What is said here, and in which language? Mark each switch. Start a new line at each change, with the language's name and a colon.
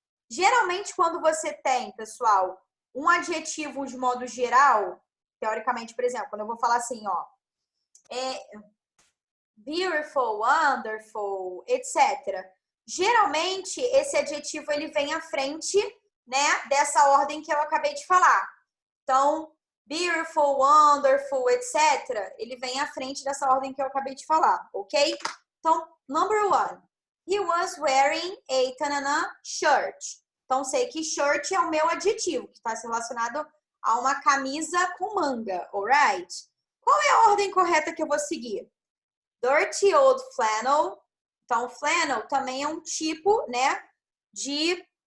Portuguese: Geralmente, quando você tem, pessoal, um adjetivo de modo geral, teoricamente, por exemplo, quando eu vou falar assim, ó, beautiful, wonderful, etc. Geralmente, esse adjetivo ele vem à frente, né, dessa ordem que eu acabei de falar. Então, beautiful, wonderful, etc. Ele vem à frente dessa ordem que eu acabei de falar, ok? Então,
English: number 1. He was wearing a tanana shirt.
Portuguese: Então, sei que shirt é o meu adjetivo, que está relacionado a uma camisa com manga,
English: alright?
Portuguese: Qual é a ordem correta que eu vou seguir?
English: Dirty old flannel.
Portuguese: Então, flannel também é um tipo, né, de...